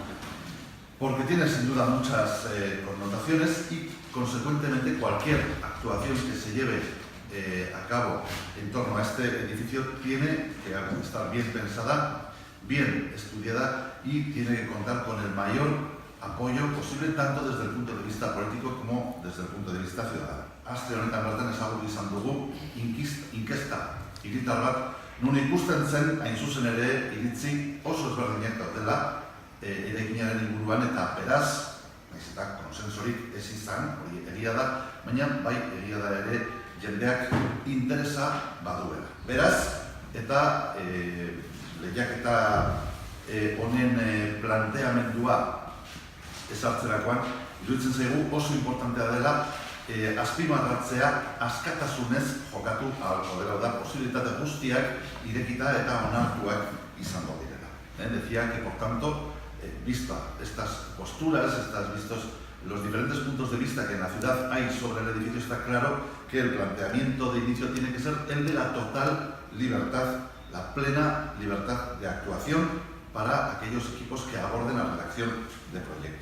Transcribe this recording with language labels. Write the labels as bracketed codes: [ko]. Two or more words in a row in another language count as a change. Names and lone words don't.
[es] porque tiene sin duda muchas connotaciones y, consecuentemente, cualquier actuación que se lleve a cabo en torno a este edificio tiene que estar bien pensada, bien estudiada y tiene que contar con el mayor apoyo posible, tanto desde el punto de vista político como desde el punto de vista ciudadano. [eu] Aste honetan bertan ezagutu izan dugu inkesta hiritar bat, nun ikusten zen, hain zuzen ere, iritzi oso ezberdinak daudela eraikinaren inguruan, eta beraz, nahiz eta konsensorik ez izan, hori egia da, baina bai egia da ere jendeak interesa baduela. Beraz, eta lehiaketa honen planteamendua ezartzerakoan, iruditzen zaigu oso importantea dela azpimarratzea askatasunez jokatu ahalko dela, da posibilitate guztiak irekita eta onartuak izango direla. [es] Decía que, por tanto, vista estas posturas, vistos los diferentes puntos de vista que en la ciudad hay sobre el edificio, está claro que el planteamiento de inicio tiene que ser el de la total libertad, la plena libertad de actuación para aquellos equipos que aborden la redacción de proyectos.